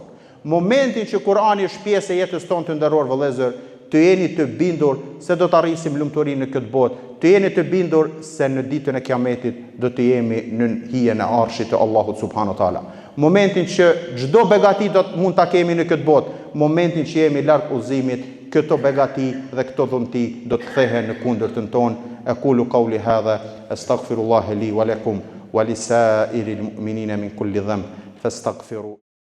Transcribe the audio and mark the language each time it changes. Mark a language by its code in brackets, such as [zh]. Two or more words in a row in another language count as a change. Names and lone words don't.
[sq] Momentin që Kur'ani është pjesë e jetës tonë të nderuar vëllezër, të jeni të bindur se do të arrisim lumturinë në këtë botë, të jeni të bindur se në ditën e Kiametit do të jemi në hijen e arshit të Allahut [ar] سبحانه وتعالى. [sq] Momentin që çdo begati mund ta kemi në këtë botë, momentin që jemi larg udhëzimit, këto begati dhe këto dhunti do të kthehen në kundërtën tonë. [ar] أقول قولي هذا أستغفر الله لي ولكم ولسائر المؤمنين من كل ذنب فاستغفروا